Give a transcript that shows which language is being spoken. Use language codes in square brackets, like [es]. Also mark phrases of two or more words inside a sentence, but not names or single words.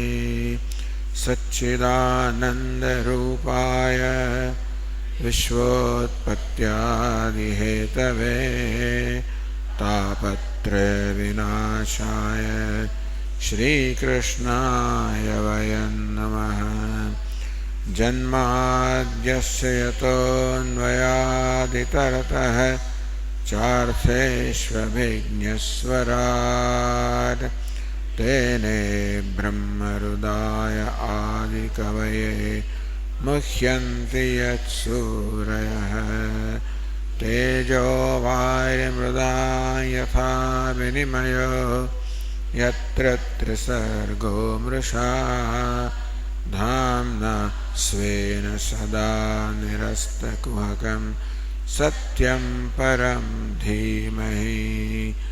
[sa] સચ્ચિદાનંદરૂપાય વિશ્વોત્પત્યાદિહેતવે તાપત્રયવિનાશાય શ્રીકૃષ્ણાય વયં નમઃ. જન્માદ્યસ્ય યતોऽન્વયાદિતરતઃ ચાર્થેष्वभिज्ञस्वराट् तेने ब्रह्महृदाय आदिकवये मुह्यन्ति यत्सूरयः. तेजो वायुर्मृदा यथा विनिमयो यत्र त्रिसर्गो मृषा धाम्ना स्वेन सदा निरस्तकुहकं सत्यं परं धीमहि।